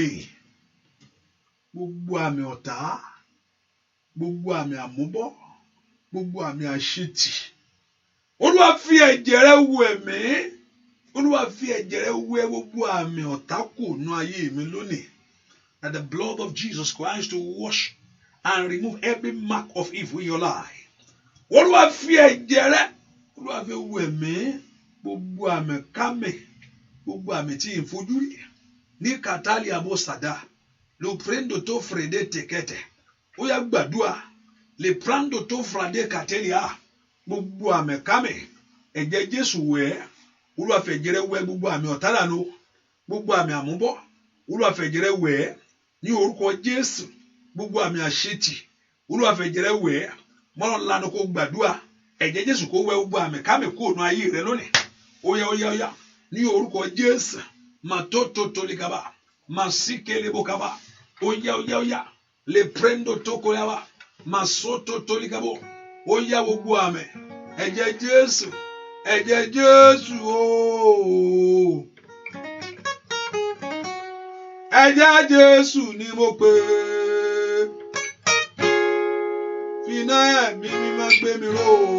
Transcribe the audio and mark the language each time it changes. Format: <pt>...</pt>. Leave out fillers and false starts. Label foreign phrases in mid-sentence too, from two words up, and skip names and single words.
<yo>Gbogbo àmì ọ̀tá. Gbogbo àmì àmúbọ́. Gbogbo àmì àṣetì. Olúwa fi ẹ̀jẹ̀ rẹ̀ wẹ̀ mí. Olúwa fi ẹ̀jẹ̀ rẹ̀ wẹ̀ gbogbo àmì ọ̀tá kù nínú ayé mi lónìí.</yo> <en>That the blood of Jesus Christ to wash and remove every mark of evil in your life.</en> <yo>Olúwa fi ẹ̀jẹ̀ rẹ̀. Olúwa fi wẹ̀ mí. Gbogbo àmì kámì. Gbogbo àmì tí n fojú rí. Ní kàtàlì àbò sàdá. Lo prendo to frede tekete. Ó yá gbàdúrà. Le prando to frade katelia. Gbogbo àmì kámì. Ẹ̀jẹ̀ Jésù wẹ̀. Olúwa fẹ̀jẹ̀ rẹ̀ wẹ̀ gbogbo àmì ọ̀tá dànù. Gbogbo àmì àmúbọ́. Olúwa fẹ̀jẹ̀ rẹ̀ wẹ̀. Ní orúkọ Jésù. Gbogbo àmì àṣetì. Olúwa fẹ̀jẹ̀ rẹ̀ wẹ̀. Mọ́lọ́n lanu kó gbàdúrà. Ẹ̀jẹ̀ Jésù kó wẹ̀ gbogbo àmì kámì kó nu ayé rẹ lónìí. Ó yá. Ní orúkọ Jésù. Matoto tolikaba. Masikelebokaba. Ó yá. Le prendo tokoyaba. Masoto tolikabo. Ó yá gbogbo àmì. Ẹ̀jẹ̀ Jésù. Ẹ̀jẹ̀ Jésù ooo. Ẹ̀jẹ̀ Jésù ni mo pè. F'iná ẹ̀mí mímọ́ gbé mi ró.</yo>